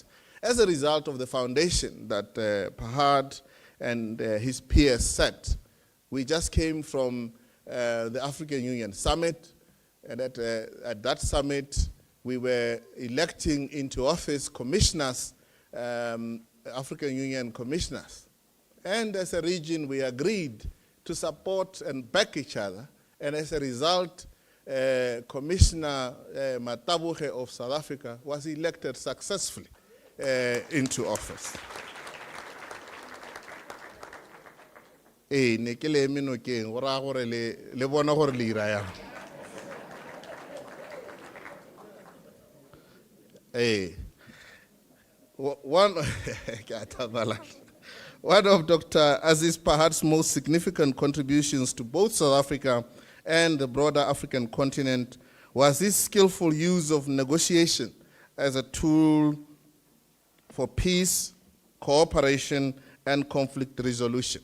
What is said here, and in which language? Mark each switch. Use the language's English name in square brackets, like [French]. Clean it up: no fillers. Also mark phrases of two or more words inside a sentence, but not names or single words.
[English] As a result of the foundation that Pahad and his peers set, we just came from the African Union Summit, and at that summit, we were electing into office commissioners, African Union commissioners. And as a region, we agreed to support and back each other. And as a result, Commissioner Matabuche of South Africa was elected successfully into office. [Tswana] Ne ke le eme nokeng go raya gore le bona gore le ira yang. [English] One of Dr. Aziz Pahad's most significant contributions to both South Africa and the broader African continent was his skillful use of negotiation as a tool for peace, cooperation, and conflict resolution.